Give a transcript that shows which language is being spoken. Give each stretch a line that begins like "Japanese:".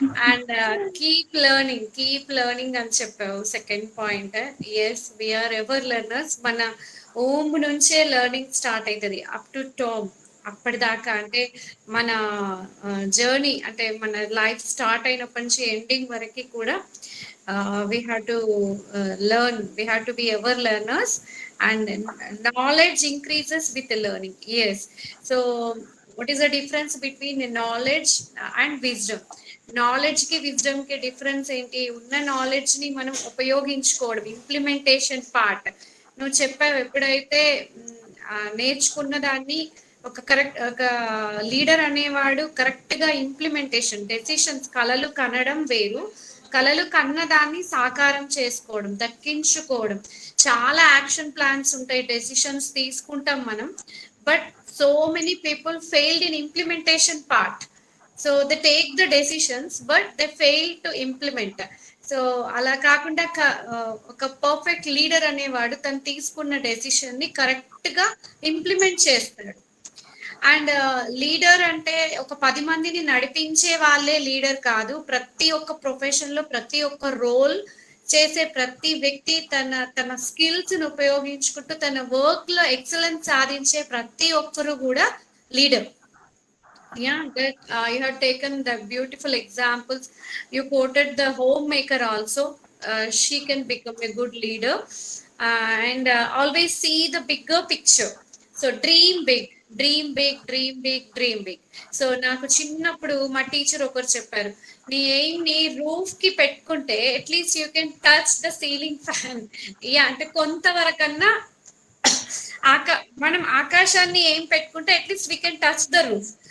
English: and keep learning
Telugu: అని చెప్పావు second point.
English: Yes we are ever learners.
Telugu: మన ఓమ్ నుంచే లెర్నింగ్ స్టార్ట్ అవుతుంది అప్ టు టామ్. అప్పటిదాకా అంటే మన జర్నీ అంటే మన లైఫ్ స్టార్ట్ అయినప్పటి నుంచి ఎండింగ్ వరకు కూడా
English: we have to learn, we have to be ever learners, and knowledge increases with the learning. Yes. So what is the difference between the knowledge and wisdom?
Telugu: Knowledge కి wisdom కి difference ఏంటి? ఉన్న knowledge ని మనం ఉపయోగించుకోవడం, implementation part. నువ్వు చెప్పావు ఎప్పుడైతే నేర్చుకున్న దాన్ని ఒక లీడర్ అనేవాడు కరెక్ట్ గా ఇంప్లిమెంటేషన్ డెసిషన్స్, కలలు కనడం వేరు, కలలు కన్న దాన్ని సాకారం చేసుకోవడం, దక్కించుకోవడం. చాలా యాక్షన్ ప్లాన్స్ ఉంటాయి, డెసిషన్స్ తీసుకుంటాం మనం,
English: But so many people failed in implementation part. So they take the decisions but they fail to implement.
Telugu: So అలా కాకుండా ఒక పర్ఫెక్ట్ లీడర్ అనేవాడు తను తీసుకున్న డెసిషన్ ని కరెక్ట్ గా ఇంప్లిమెంట్ చేస్తాడు. అండ్ లీడర్ అంటే ఒక 10 మందిని నడిపించే వాళ్ళే లీడర్ కాదు. ప్రతి ఒక్క ప్రొఫెషన్ లో ప్రతి ఒక్క రోల్ చేసే ప్రతి వ్యక్తి తన స్కిల్స్ ను ఉపయోగించుకుంటూ తన వర్క్ లో ఎక్సలెన్స్ సాధించే ప్రతి ఒక్కరు కూడా leader.
English: Yeah, that you have taken the beautiful examples. You quoted the homemaker also. She can become a good leader, and always see the bigger picture. So dream big, dream big, dream big, dream big.
Telugu: So నాకు చిన్నప్పుడు మా teacher ఒకరు చెప్పారు, నీ aim ని roof కి పెట్టుకుంటే
English: At least you can touch the ceiling fan.
Telugu: Yeah, అంటే కొంతవరకన్నా మనం ఆకాశాన్ని ఏం పెట్టుకుంటే
English: At least we can touch the roof.